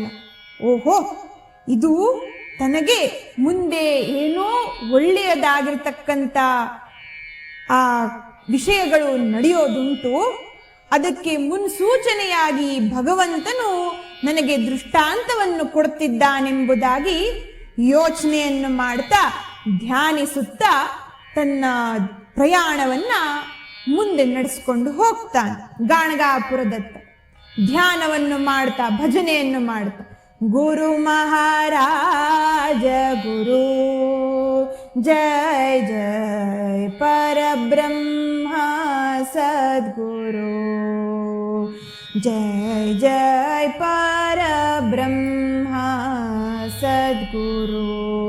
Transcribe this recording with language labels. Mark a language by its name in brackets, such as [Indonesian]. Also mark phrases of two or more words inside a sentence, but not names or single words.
[Kannada] ಓಹೋ, ಇದು ತನಗೆ ಮುಂದೆ ಏನೋ ಒಳ್ಳೆಯದಾಗಿರ್ತಕ್ಕಂಥ ಆ ವಿಷಯಗಳು ನಡೆಯೋದುಂಟು, ಅದಕ್ಕೆ ಮುನ್ಸೂಚನೆಯಾಗಿ ಭಗವಂತನು ನನಗೆ ದೃಷ್ಟಾಂತವನ್ನು ಕೊಡುತ್ತಿದ್ದಾನೆಂಬುದಾಗಿ ಯೋಚನೆಯನ್ನು ಮಾಡ್ತಾ ಧ್ಯಾನಿಸುತ್ತಾ ತನ್ನ ಪ್ರಯಾಣವನ್ನ ಮುಂದೆ ನಡೆಸಿಕೊಂಡು ಹೋಗ್ತಾನೆ ಗಾಣಗಾಪುರದತ್ತ. ಧ್ಯಾನವನ್ನು ಮಾಡ್ತಾ, ಭಜನೆಯನ್ನು ಮಾಡ್ತಾ [Marathi] गुरु महाराज गुरु, जय जय परब्रह्म सद्गुरु, जय जय परब्रह्म सद्गुरु।